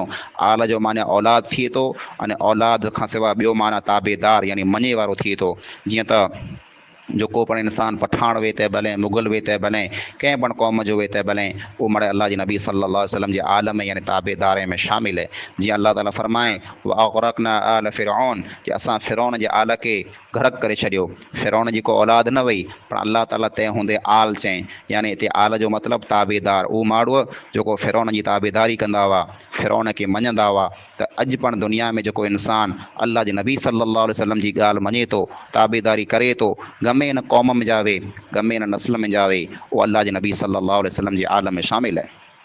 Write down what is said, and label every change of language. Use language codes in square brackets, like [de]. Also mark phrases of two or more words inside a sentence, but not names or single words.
[sd] आल जो माना औलाद थिए थो, अने औलाद खां सवाइ ॿियो माना ताबेदार यानी मञे वारो थिए थो। जीअं त जेको पण इंसान पठान वे त भले, मुग़ल वे त भले, कंहिं पण क़ौम जो वे त भले, उहो मड़े अलाह जे नबी [ar] صلى الله عليه وسلم [sd] जे आल में यानी ताबेदारे में शामिल आहे। जीअं अलाह ताला फरमाए [ar] وأغرقنا آل فرعون, [sd] कि असां फ़िरौन जे आल खे गरक करे छॾियो। फ़िरौन जी को औलाद न वई, पर अलाह ताला तंहिं हूंदे आल चई, यानी हिते आल जो मतिलबु ताबेदार, उहो माण्हू जेको फ़िरौन जी ताबेदारी कंदा हुआ, फ़िरौन खे मञंदा हुआ। त अॼु पण दुनिया में जेको इंसान अलाह जे नबी [ar] صلى الله عليه وسلم [sd] जी ॻाल्हि मञे थो, ताबेदारी करे थो, गमे इन क़ौम में जावे, गमे इन नस्ल में जावे, उहो अलाह जे नबी [ar] صلى الله عليه وسلم [sd] जे आल में शामिल आहे।